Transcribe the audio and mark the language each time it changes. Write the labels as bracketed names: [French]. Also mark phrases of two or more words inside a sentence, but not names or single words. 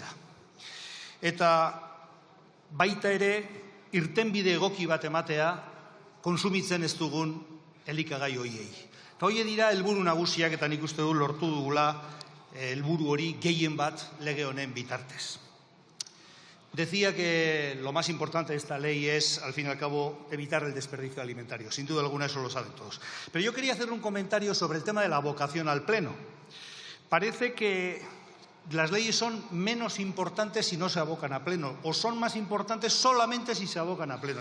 [Basque] Eta baita ere irtenbide egoki bat ematea kontsumitzen ez dugun elikagai horiei. Eta horiek dira helburu nagusiak eta nik uste dut lortu dugula helburu hori gehien bat lege honen bitartez. [Spanish] Decía que lo más importante de esta ley es, al fin y al cabo, evitar el desperdicio alimentario. Sin duda alguna, eso lo saben todos. Pero yo quería hacer un comentario sobre el tema de la vocación al Pleno. Parece que las leyes son menos importantes si no se abocan a Pleno, o son más importantes solamente si se abocan a Pleno.